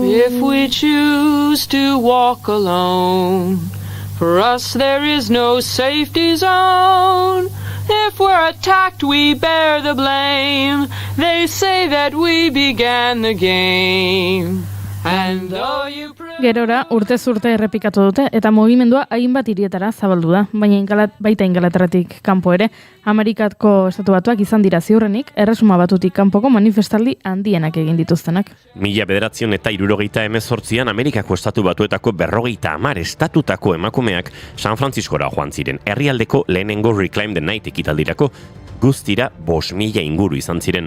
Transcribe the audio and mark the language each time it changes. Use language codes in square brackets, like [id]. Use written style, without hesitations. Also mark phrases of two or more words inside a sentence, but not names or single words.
[en] If we choose to walk alone, for us there is no safety zone. If we're attacked we bear the blame. They say that we began the game. And though you [eu] Gerora urtez urte errepikatu dute eta mugimendua hainbat hirietara zabaldu da, baina baita Ingalaterratik kanpo ere, Amerikako Estatu Batuak izan dira ziurrenik, Erresuma Batutik kanpoko manifestaldi handienak egin dituztenak. 1978an Amerikako Estatu Batuetako 50 estatutako emakumeak San Franciscora joan ziren, herrialdeko lehenengo Reclaim the Night ekitaldirako, guztira 5.000 inguru izan ziren.